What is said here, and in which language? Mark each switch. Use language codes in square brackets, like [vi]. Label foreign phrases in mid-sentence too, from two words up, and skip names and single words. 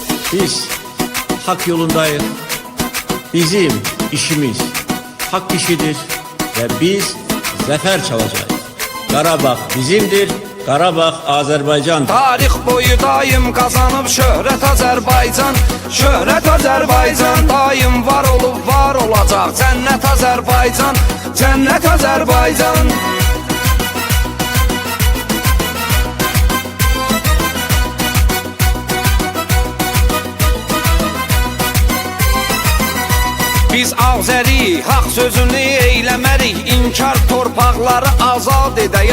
[tr] Biz hak yolundayız. Bizim işimiz hak işidir ve biz zafer çalacağız. Karabağ bizimdir, Karabağ Azerbaycan. [az] Tarix boyu daim kazanıb şöhrət Azərbaycan. Şöhrət Azərbaycan daim var olub var olacaq. Cənnət Azərbaycan, cənnət Azərbaycan. Biz Azəri, haq sözünü eyləmərik, inkar torpaqları azad edək.